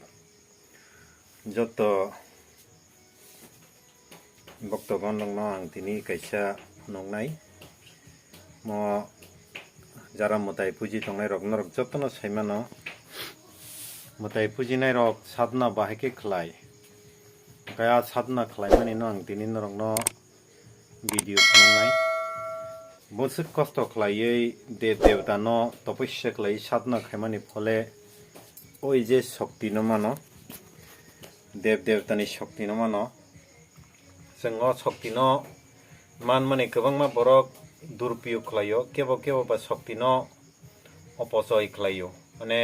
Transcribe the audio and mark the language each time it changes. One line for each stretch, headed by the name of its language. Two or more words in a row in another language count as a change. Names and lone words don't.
Bodo: जत भक्तगण दं आं दिनै कैसा नंनाय म जारा मोताय पुजि तंनाय रक नरक जतन सैमानो मोताय पुजिनाय रक साधना बाहायके खलाय गया साधना खलाय माने आं दिनै नरक न भिडिअ नंनाय बहुत कष्ट खलायै देव देवता न तपस्या खलाय साधना खायमानि फले ओइ जे शक्ति न मानो देव देवतानि शक्ति न मानो जों शक्ति न मान माने गोबांमा बरक दुरुपयोग खलायो केबो केबो बा शक्ति न अपचय खलायो माने